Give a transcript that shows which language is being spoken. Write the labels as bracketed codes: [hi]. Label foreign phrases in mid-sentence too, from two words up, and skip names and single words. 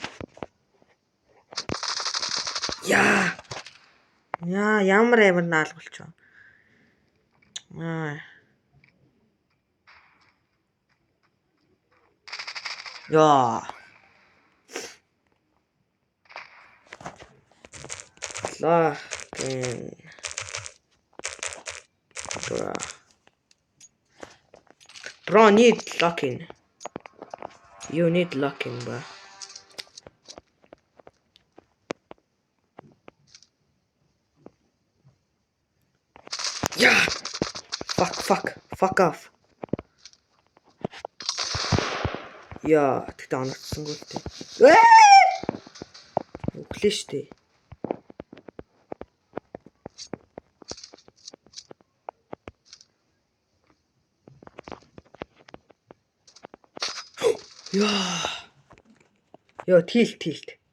[mn] Яа, ямар амар наалгуулч вэ? Локин. [en] Bro need locking. You need locking, bro. Yeah. Fuck off. [mn] Яа, тэгтээ оногдсонгүй л дээ. Өглөө штэ. Тилт.